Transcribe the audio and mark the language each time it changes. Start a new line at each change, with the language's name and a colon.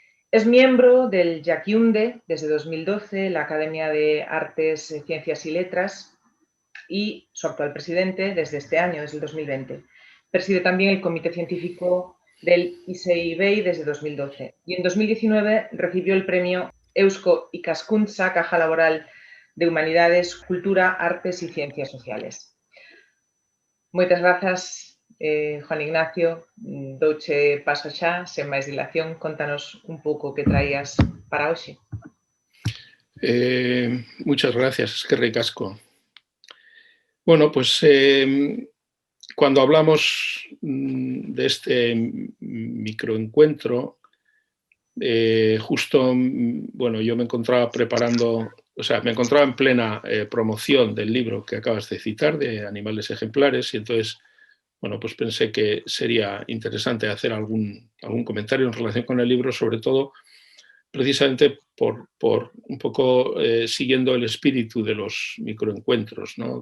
Spanish: Es miembro del Yaquiunde desde 2012, la Academia de Artes, Ciencias y Letras, y su actual presidente desde este año, desde el 2020. Preside también el Comité Científico del ISEIBEI desde 2012 y en 2019 recibió el premio Eusko Ikaskuntza, Caja Laboral de Humanidades, Cultura, Artes y Ciencias Sociales.
Galician: Moitas grazas, Juan Ignacio. Douche paso xa, sen máis dilación. Contanos un pouco que traías para hoxe.
Spanish: Muchas gracias, es que ricasco. Bueno, pues cuando hablamos de este microencuentro, justo, bueno, yo me encontraba preparando, o sea, me encontraba en plena promoción del libro que acabas de citar, de Animales Ejemplares, y entonces, bueno, pues pensé que sería interesante hacer algún comentario en relación con el libro, sobre todo precisamente por un poco siguiendo el espíritu de los microencuentros, ¿no?